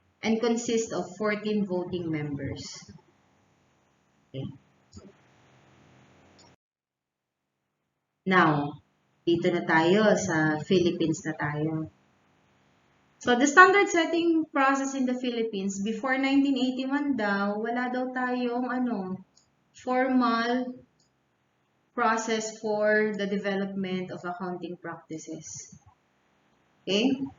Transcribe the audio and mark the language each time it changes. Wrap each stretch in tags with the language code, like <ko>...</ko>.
<en>And consists of 14 voting members. Okay.</en> <tl>Now, dito na tayo sa Philippines na tayo.</tl> <en>So, the standard setting process in the Philippines, before 1981 daw,</en> <tl>wala daw tayong</tl> <en>formal process for the development of accounting practices. Okay?</en>